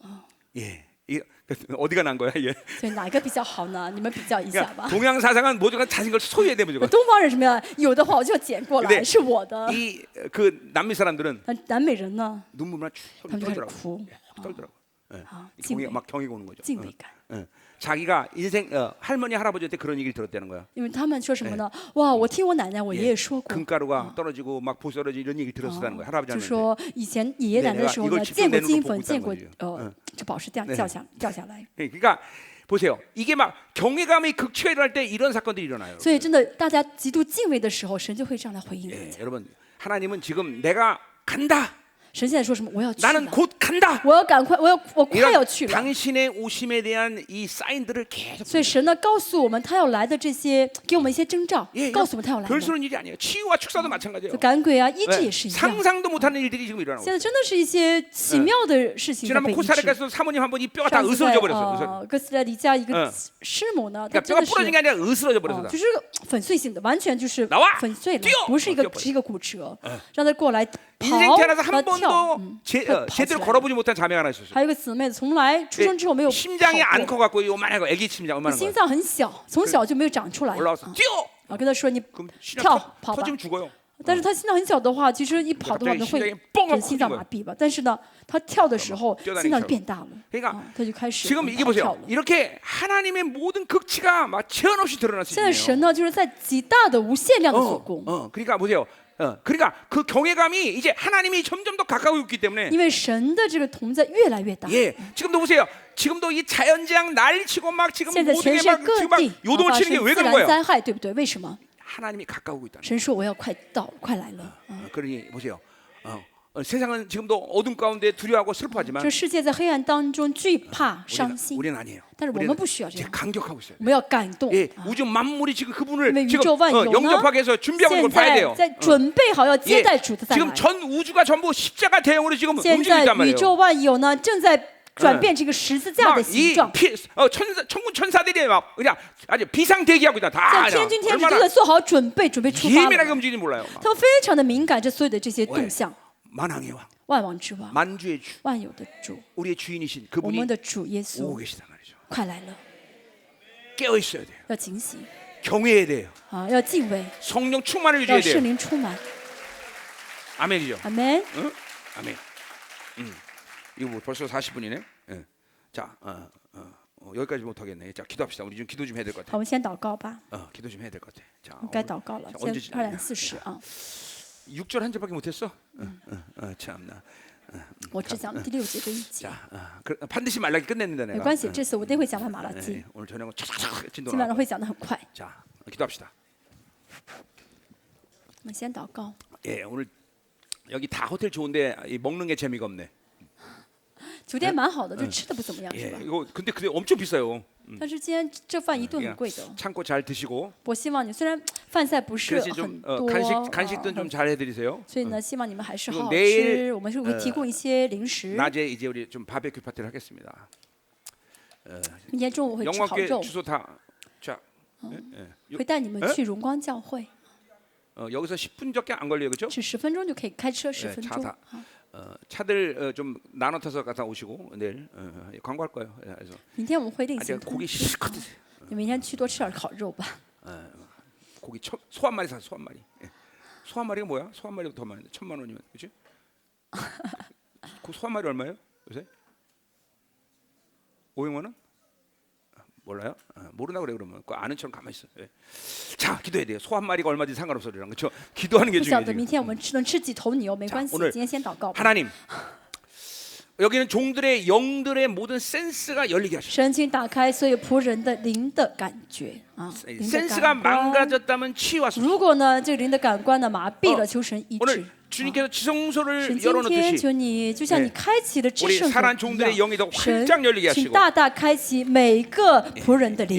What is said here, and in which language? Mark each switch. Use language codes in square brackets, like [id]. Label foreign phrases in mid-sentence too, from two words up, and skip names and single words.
[ko] 예. 어디가 난 거야? 예. [zh] 所以哪一个比较好呢？你们比较一下 [ko] 그러니까 [zh] 吧。 [ko] 동양 사상은 모두가 자신 걸 소유해야 돼 무조건. [zh] 东方人什么呀？有的话我就捡过 [ko] 근데 [zh] 来，是我的。 [ko] 이 그 남미 사람들은 [zh] 但南美人呢， [ko] 눈물만 쭉 [zh] 他们就开始 [ko] 떨더라고. [zh] 哭， [ko] 떨더라고. 예. [zh] 敬 [ko] 경이 [zh] 畏 [ko] 막 경이가 오는 거죠. [zh] 敬畏感。 [ko] 예. 자기가 인생 할머니 할아버지한테 그런 얘기를 들었다는 거야. [zh] 因为他们说什么呢？哇，我听我奶奶、我爷爷说过， [ko] 금가루가 떨어지고 막 보떨어지고 이런 얘기 들었다는 거야. 할아버지 [zh] 就 [ko] 할머니. [zh] 说以前爷爷奶奶的时候 [ko] 네 [zh] 呢， [ko] 내가이걸 [zh] 见过 [ko] 직접 [zh] 金 [ko] 내 [zh] 粉， [ko] 눈으로 [zh] 见 [ko] 보고 [zh] 过 [ko] 있다는 [zh] 这宝石掉下来。 [ko] 그러니까 보세요. 이게 막 경외감이 극치가 일어날 때 이런 사건들이 일어나요. [zh] 所以真的，大家极度敬畏的时候，神就会这样来回应人 [ko] 예, [zh] 家。 [ko] 여러분 하나님은 지금 내가 간다. [zh] 神现在说什么？我要去 [ko] 나는 [zh] 了， [ko] 곧 간다. [zh] 我要赶快，我快要 [ko] 이런 [zh] 去了。 [ko] 당신의 오심에 대한 이 사인들을 계속 [zh] 所以神呢，告诉我们他要来的这些，给我们一些征兆， [ko] 예, [zh] 告诉我们他要来的。 [ko] 별수는 일이 아니에요. 치유와 축사도 마찬가지예요. [zh] 就赶鬼啊，医治 [ko] 네, [zh] 也是一样。 [ko] 상상도 못하는 일들이 지금 일어나고 [zh] 现 [ko] 있어요. [zh] 在真的是一些奇妙的事情在 [ko] 지난번 [zh] 被医治。 [ko] 코스타리카에서 사모님 한 분이 뼈가 다 [zh] 上次在 [ko] 으스러져 버렸어. [zh] 哥斯达黎加一个师母呢，她 [ko] 그러니까 [zh] 真 [ko] 뼈가 [zh] 的是 [ko] 부러진 게 아니라 으스러져 버렸어. [zh] 就是粉碎性的，完全就是 [ko] 나와 [zh] 粉碎了 [ko] 뛰어 ， [zh] 不是一个 [ko] 뛰어버려 [zh] 只是一个骨折，让他过来跑 [ko] 인생 태어나서 [zh] 和 [ko] 한 [zh] 跳， [ko] 번도 [zh] 跑起 [ko] 제대로 [zh] 来。 [ko] 걸어보지 못한 자매가 하나 있었어요. [zh] 还有一个姊妹从来出生之后没有 [ko] 심장이 [zh] 跑 [ko] 안 [zh] 过， [ko] 커갖고 요만하고 애기 심장 얼마나 [zh] 心 [ko] 거야. [zh] 脏很小，从小就没有长出来。 [ko] 올라와서 뛰어. [zh] 我跟他说你 [ko] 그럼 심장 [zh] 跳跑吧， [ko] 터지면 죽어요. [zh] 但是他心脏很小的话，其实一跑的话 [ko] 갑자기 [zh] 呢会 [ko] 심장이 뻥 하고 [zh] 心脏 [ko] 커진 [zh] 麻痹吧。但是呢，他跳的时候 [ko] 뛰어다니기 [zh] 心脏 [ko] 시작하고 [zh] 变大了， [ko] 그러니까 [zh] 他就开始 [ko] 지금 이게 [zh] 跑跳 [ko] 보세요. [zh] 了。 [ko] 이렇게 하나님의 모든 극치가 막 제한 없이 드러날 수 [zh] 现在神 [ko] 있네요. [zh] 呢，就是在极大的无限量的做工， [ko] 그러니까 보세요. 그러니까 그 경외감이 이제 하나님이 점점 더 가까이 있기 때문에 [zh] 因为神的这个同在越来越大。 [ko] 예, 지금도 보세요. 지금도 이 자연재앙 난리치고 막 지금 [zh] 现在 [ko] 모든 [zh] 全 [ko] 게 [zh] 世界 [ko] 막 [zh] 各 [ko] 지금 막 [zh] 地 [ko] 요동을 [zh] 发 [ko] 치는 게 [zh] 生 [ko] 왜 [zh] 自 [ko] 그런 [zh] 然 [ko] 거예요? [zh] 灾害，对不对？为什么？ [ko] 하나님이 가까우고 있다는 [zh] 神说我要快到，快来了。 [ko] 그러니 보세요. 세상은 지금도 어둠 가운데 두려워하고 슬퍼하지만 [zh] 这世界在黑暗当中惧怕、伤心， [ko] 우리는 아니에요. [zh] 但是我们不需要这 [ko] 이제 [zh] 样， [ko] 강격하고 있어요. [zh] 我们要感动。 [ko] 예, 우주 만물이 지금 [zh] 因为 [ko] 그분을 [zh] 宇 [ko] 지금 [zh] 宙万有呢， [ko] 영접하기 위해서 준비하고 있는 [zh] 现 [ko] 걸 봐야 [zh] 在 [ko] 돼요. [zh] 在准备好要接 [ko] 예, [zh] 待主的再 [ko] 지금 [zh] 来。 [ko] 전 우주가 전부 십자가 대형으로 지금 [zh] 现 [ko] 움직이고 [zh] 在 [ko] 있단 [zh] 宇 [ko] 말이에요. [zh] 宙万有呢，正在转变这个十字架的形 [ko] 이 [zh] 状。 [ko] 천군 천사들이 막 그냥 아주 비상 대기하고 있다. 다 [zh] 在天君天使都 [ko] 얼마나 [zh] 在做好准备，准备出发 [ko] 예민하게 [zh] 了。 [ko] 움직이는지 몰라요. 막. [zh] 他们非常的敏感，这所有的这些动向， [ko] 만왕의 왕, [zh] 万王之王， [ko] 만주의 주, [zh] 万有的主， [ko] 우리의 주인이신 [zh] 我 [ko] 그분이 [zh] 们的主耶 [ko] 오고 [zh] 稣 [ko] 계시단 말이죠. [zh] 快来了， [ko] 깨어 있어야 돼요. [zh] 要警醒 [ko] 경외해야 돼요. [zh] 啊，要敬畏， [ko] 성령 충만을 [zh] 要 [ko] 유지해야 [zh] 圣 [ko] 돼요. [zh] 灵充满。 [ko] 아멘이죠. [zh] 阿门。 [ko] 응? 아멘. 이거 뭐 벌써 40분이네. 예. 자, 여기까지 못 하겠네. 자, 기도합시다. 우리 좀 기도 좀 해야 될 것 [zh] 好， [ko] 같아. [zh] 我们先祷告吧， [ko] 기도 좀 해야 될 것 같아. 자, [zh] 该祷告了。 [ko] 자 [zh] 现 [ko] 언제 [zh] 在2:40啊， [ko] 6절 한 절밖에 못 했어? 참나. [zh] 我只讲第6节跟1节， [ko] 자, 반드시 말라기 끝냈는데 [zh] 没 [ko] 내가. [zh] 关系，这次我一定会讲完马拉基 [ko] 예, ， 오늘 저녁은 촥촥촥 [zh] 今 [ko] 진도 [zh] 晚上 [ko] 나. [zh] 会讲得很快。 [ko] 자, 기도합시다. [zh] 我们先祷告。 [ko] 예, 오늘 여기 다 호텔 좋은데 이 먹는 게 재미가 없네. [zh] 酒店蛮好的，就吃的不怎么样，是 [ko] 예, [zh] 吧？ [ko] 이거 근데 엄청 비싸요. [zh] 但是今天这饭一顿很 [ko] 그러니까 [zh] 贵的。 [ko] 참고 잘 드시고. [zh] 我希望你虽然饭菜不是 [ko] 그래서 [zh] 很 [ko] 좀 [zh] 多， [ko] 간식든 좀 잘 해드리세요. [zh] 所以呢，希望你们还是好好 [ko] 그리고 내일 [zh] 吃。我们是会提供一些零食。 [ko] 낮에 이제 우리 좀 바베큐 파티를 하겠습니다. [zh] 明天中午会吃烤 [ko] 영광교회 [zh] 肉， [ko] 주소 다. 자, 예, [zh] 会带你们去荣光教会， [ko] 여기서 10분밖에 안 걸려요, 그렇죠? [zh] 是10分钟就可以开车10分 [ko] 차 [zh] 钟 [ko] 다 。 [zh] 啊 [ko] 차들 좀 나눠 타서 갔다 오시고 내일 광고할 거예요. 그래서 [zh] 明天我们会另 [ko] 아직 [zh] 行通 [ko] 고기 [zh] 知。 [ko] 실컷 드세요. [zh] 你明天去多吃点烤肉吧。 [ko] 고기 소 한 마리 사, 소 한 마리. 예. 소 한 마리가 뭐야? 소 한 마리가 더 많은데 1,000,000원이면, 그렇지? 그 소 한 마리 얼마예요? 요새? 500만 원? 몰라요? 모르나 그래 그러면 그 아는 척 가만히 있어. 예. 자, 기도해야 돼요. 소 한 마리가 얼마든지 상관없어 그러는 거죠. 기도하는 게 [zh] 不晓 [ko] 중요해요. [zh] 得明天我们能吃几头牛没关系， [ko] 오늘 [zh] 今天先祷告吧。 [ko] 하나님, 여기는 종들의 영들의 모든 센스가 열리게 하셨어요. [zh] 神请打开所有仆人的灵的感觉啊，灵的 [ko] 센스가 [zh] 感官。 [ko] 망가졌다면 치유하소서. [zh] 如果呢，这个灵的感官呢麻痹了，求神医治 [ko] 오늘 。 주님께서 지성소를 [zh] 神今天 [ko] 열어놓듯이 [zh] 求你，就像你开启了至 [ko] 우리 [zh] 圣 [ko] 사랑 [zh] 所 [ko] 종들의 [zh] 一 [ko] 영이 더 [zh] 样，神 [ko] 활짝 열리게 [zh] 请 [ko] 하시고 [zh] 大大开启每个仆人的